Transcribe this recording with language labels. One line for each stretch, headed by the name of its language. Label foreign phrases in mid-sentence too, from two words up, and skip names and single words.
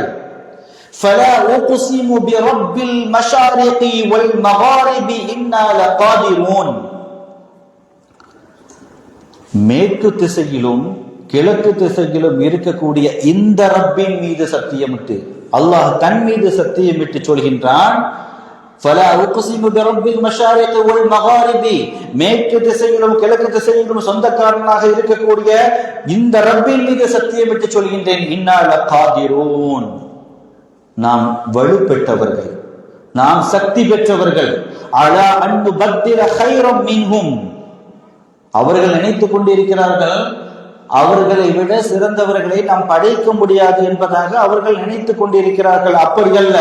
Arabic: فلا أقسم برب المشارق والمغارب إنا لقادرون.
Tamil: மேற்கு திசையிலும் கிழக்கு திசையிலும் இருக்கக்கூடிய இந்த ரப்பின் மீது சத்தியமிட்டு அல்லாஹ் தன் மீது சத்தியமிட்டு சொல்கின்றான்,
Arabic: فلا اقسم برب المشارق والمغارب,
Tamil: மேற்கு திசையிலும் கிழக்கு திசையிலும் சொந்தக்காரனாக இருக்கக்கூடிய இந்த ரப்பின் மீது சத்தியமிட்டு சொல்கின்றேன்,
Arabic: إنا لقادرون,
Tamil: நாம் வலுப்பெற்றவர்கள், நாம் சக்தி பெற்றவர்கள்.
Arabic: على أن نبدل خيرا منهم,
Tamil: அவர்கள் நினைத்துக் கொண்டிருக்கிறார்கள் அவர்களை விட சிறந்தவர்களை நாம் படைக்க முடியாது என்பதாக அவர்கள் நினைத்துக் கொண்டிருக்கிறார்கள்.